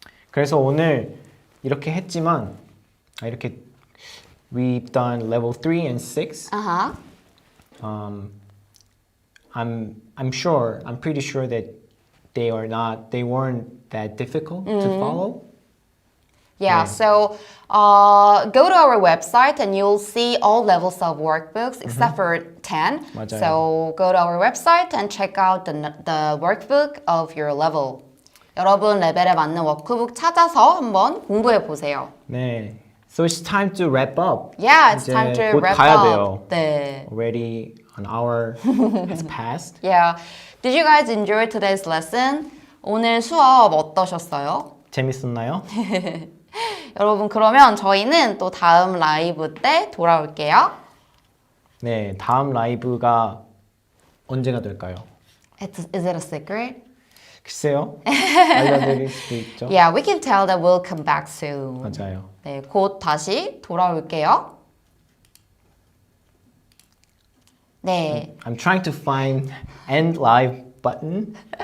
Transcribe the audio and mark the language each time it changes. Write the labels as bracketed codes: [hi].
[ko] 그래서 오늘 이렇게 했지만 이렇게 [en] we've done level 3 and 6. [ko] 아하. [en] I'm pretty sure that they weren't that difficult to follow. Yeah, [ko] 네. [en] so go to our website and you'll see all levels of workbooks except for 10. [ko] 맞아요. [en] So go to our website and check out the workbook of your level. [ko] 여러분 레벨에 맞는 워크북 찾아서 한번 공부해 보세요. 네. [en] So it's time to wrap up. Yeah, it's [ko] 이제 [en] time to [ko] 곧 [en] wrap [ko] 가야 [en] up. [ko] 돼요. 네. [en] Already an hour has passed. Yeah. Did you guys enjoy today's lesson? [ko] 오늘 수업 어떠셨어요? 재밌었나요? 여러분 그러면 저희는 또 다음 라이브 때 돌아올게요. 네, 다음 라이브가 언제가 될까요? [en] Is it a secret? [ko] 글쎄요. 알려드릴 수도 있죠. [en] Yeah, we can tell that we'll come back soon. [ko] 맞아요. 네, 곧 다시 돌아올게요. 네. [en] I'm trying to find end live button.